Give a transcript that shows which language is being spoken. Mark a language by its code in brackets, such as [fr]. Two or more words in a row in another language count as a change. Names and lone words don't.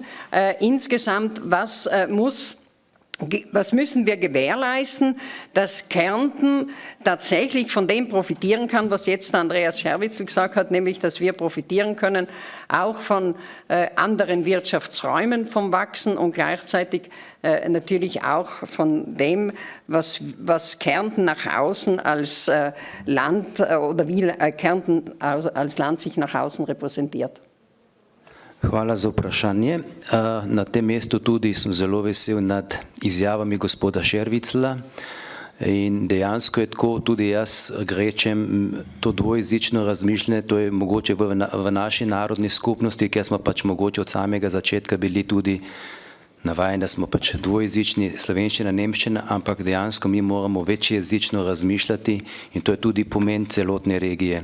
[de] Insgesamt, was müssen wir gewährleisten, dass Kärnten tatsächlich von dem profitieren kann, was jetzt Andreas Scherwitzel gesagt hat, nämlich, dass wir profitieren können auch von anderen Wirtschaftsräumen vom Wachsen und gleichzeitig natürlich auch von dem, was Kärnten nach außen als Land oder wie Kärnten als Land sich nach außen repräsentiert. [sl] Hvala za vprašanje. Na tem mestu tudi sem zelo vesel nad izjavami gospoda Šervicla in dejansko je tako, tudi jaz grečem to dvojezično razmišljanje, to je mogoče v naši narodni skupnosti, ker smo pač mogoče od samega začetka bili tudi navajeni, da smo pač dvojezični, slovenščina, nemščina, ampak dejansko mi moramo večjezično razmišljati in to je tudi pomen celotne regije.